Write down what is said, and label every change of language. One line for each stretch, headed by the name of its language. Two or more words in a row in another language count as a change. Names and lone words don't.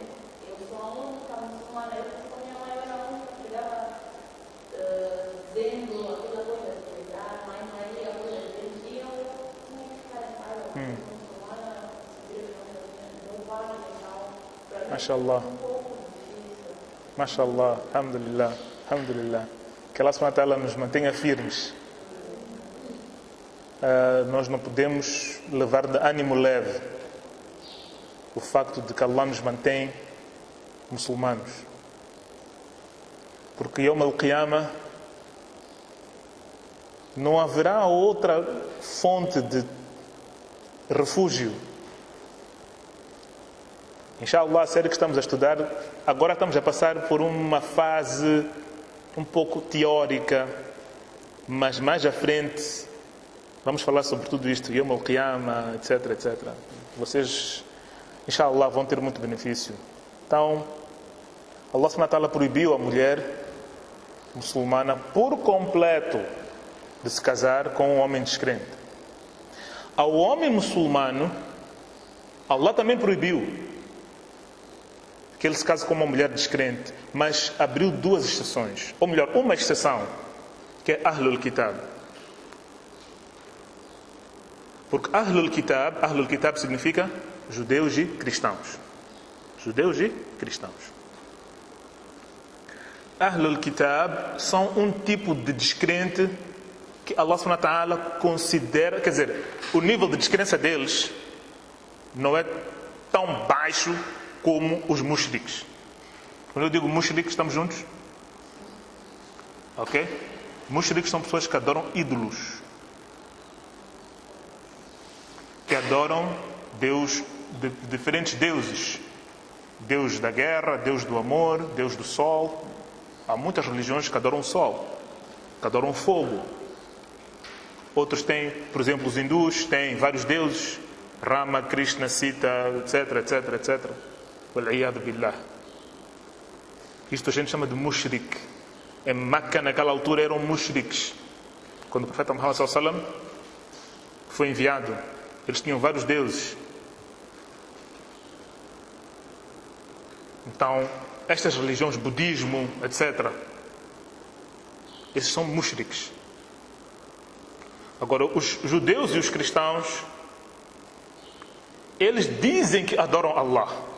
Portuguese: Eu sou a única muçulmana, eu com a minha mãe, eu era a única que chegava dizendo aquela coisa de Mãe Maria, coisa de Deus, e eu tinha que ficar em casa, muçulmana, meu pai, então, para mim Mashallah. foi um pouco difícil.
Arabic: ما شاء الله. الحمد لله. الحمد لله. Que الله سبحانه وتعالى
Portuguese: nos mantenha firmes. Nós não podemos levar de ânimo leve o facto de que Allah nos mantém muçulmanos. Porque
Arabic: يوم القيامة
Portuguese: não haverá outra fonte de refúgio. Inshallah, a série que estamos a estudar, agora estamos a passar por uma fase um pouco teórica, mas mais à frente vamos falar sobre tudo isto,
Arabic: يوم القيامة, etc.
Portuguese: Vocês, inshallah, vão ter muito benefício. Então,
Arabic: الله سبحانه وتعالى
Portuguese: proibiu a mulher muçulmana por completo de se casar com um homem descrente. Ao homem muçulmano, Allah também proibiu que ele se case com uma mulher descrente, mas abriu duas exceções, ou melhor, uma exceção, que é
Arabic: أهل الكتاب.
Portuguese: Porque
Arabic: أهل الكتاب
Portuguese: significa judeus e cristãos. Judeus e cristãos.
Arabic: أهل الكتاب
Portuguese: são um tipo de descrente que
Arabic: الله سبحانه وتعالى
Portuguese: considera, quer dizer, o nível de descrença deles não é tão baixo como os mushriks. Quando eu digo mushriks, estamos juntos? Ok? Mushriks são pessoas que adoram ídolos. Que adoram diferentes deuses. Deus da guerra, Deus do amor, Deus do sol. Há muitas religiões que adoram o sol, que adoram o fogo. Outros têm, por exemplo, os hindus têm vários deuses. Rama, Krishna, Sita, etc.
Arabic: والعياذ بالله.
Portuguese: Isto a gente chama de mushrik. Em Meca, naquela altura, eram mushriks. Quando o profeta Muhammad
Arabic: صلى الله عليه وسلم
Portuguese: foi enviado, eles tinham vários deuses. Então, estas religiões, budismo, etc., esses são mushriks. Agora, os judeus e os cristãos, eles dizem que adoram Allah.